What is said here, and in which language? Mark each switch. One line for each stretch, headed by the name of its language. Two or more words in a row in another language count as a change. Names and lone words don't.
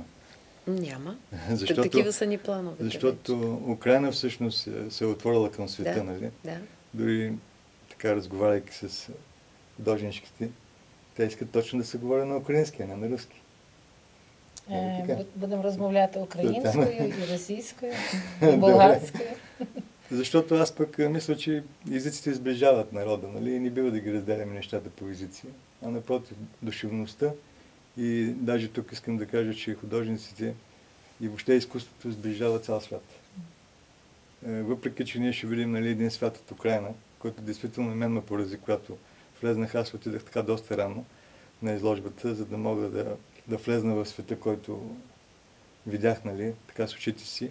Bulgarian: Няма. Защото, такива са ни плановете. защото Украйна всъщност се е отворила към света, нали? Да. Дори така разговаряйки с художничките, те искат точно да се говори на украински, а не на руски.
Ukrainian: Будем размовляти украинскою и російською, і болгарською.
Bulgarian: Защото аз пък мисля, че езиците сближават народа, нали? И не бива да ги разделяме нещата по езици, а напротив, душевността. И даже тук искам да кажа, че художниците и въобще изкуството сближава цял свят. Въпреки, че ние ще видим, нали, един свят от Украйна, който действително мен ме порази, когато влезнах, аз отидах така доста рано на изложбата, за да мога да влезна в света, който видях, нали, така с очите си.